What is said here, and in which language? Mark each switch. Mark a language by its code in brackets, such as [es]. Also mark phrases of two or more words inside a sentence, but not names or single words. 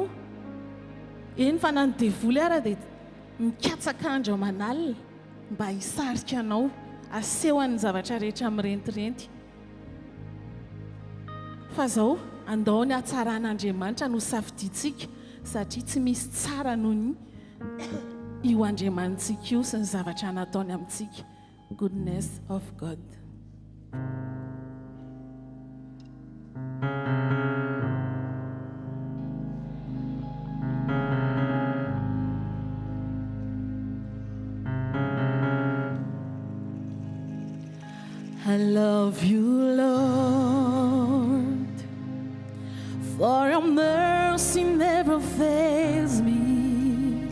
[mg] Eny fa nany devoly ara dia mikatsaka andro manalina mba hisarika anao asehon'ny zavatra rehetra mirentirenty fa zao andao ny hatsaran'Andriamanitra no safiditsika satria tsy misy tsara noho io Andriamanitsika io sy ny zavatra nataony amintsika. [en] Goodness of God. I love you, Lord, for your mercy never fails me.